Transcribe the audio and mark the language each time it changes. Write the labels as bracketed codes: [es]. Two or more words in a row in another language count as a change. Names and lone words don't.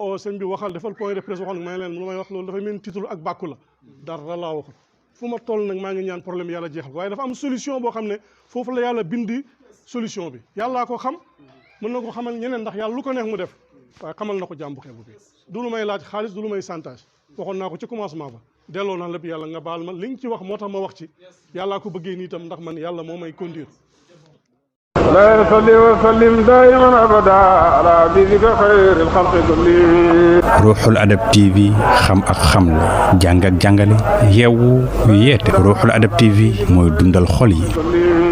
[wo] oo sëñ bi waxal defal [fr] point de presse [wo] waxoon may leen lu may wax loolu dafay mel titre ak bàkku la dara laa waxul fu ma toll nag maa ngi ñaan problème yàlla jeexal waaye dafa am solution boo xam ne foofu la yàlla bindi solution bi yàllaa ko xam mën na ko xamal ñeneen ndax yàlla lu ko neex mu def waaye xamal na ko jàmbu xeebu bi du lu may laaj xaalis du lu may chantage waxoon naa ko ci commencement ba delloo naa lépp yàlla nga baal ma li nga ci wax moo tax ma wax ci yàllaa ko bëggee nii itam ndax man yàlla moo may conduire. [ar] ولا يصلي وسلم دائما أبدا على حبيبك خير الخلق كلهم. [wo] Ruuxul Adab TV xam ak xamle jàng ak jàngale yeewu yeete Ruuxul Adab TV mooy dundal xol yi.